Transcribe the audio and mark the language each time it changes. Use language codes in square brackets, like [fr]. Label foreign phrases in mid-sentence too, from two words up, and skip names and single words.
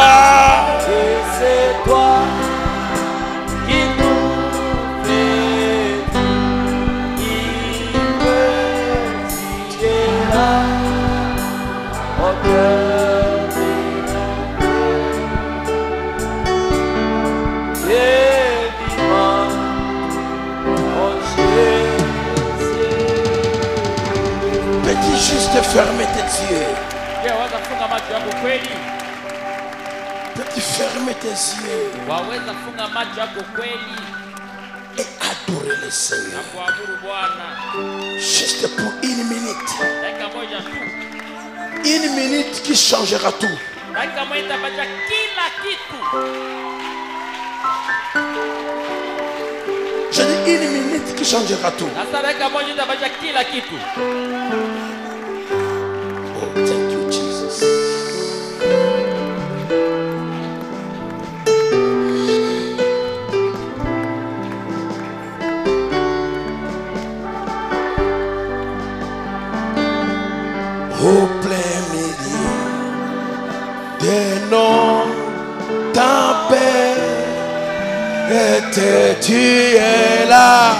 [fr] et c'est toi qui nous fais vivre, tu es là, au cœur de nos vies, Dieu vivant, oh Jésus. Peux-tu juste fermer tes yeux? [sw] Je waweza funga macho yako kweli? [fr] Peux-tu fermer tes yeux [sw] Waweza funga macho yako kweli [fr] et adorer le [sw] na [fr] Seigneur? [sw] kuabudu Bwana [fr] Juste pour une minute. [sw] dakika moja tu. [fr] Une minute qui changera tout. [sw] Dakika moja itabadilisha kila kitu. [fr] Je dis une minute qui changera tout. [sw] Sasa dakika moja itabadilisha kila kitu. [en] Oh, thank you, Jesus. [fr] Au plein milieu de nos tempêtes, tu es là.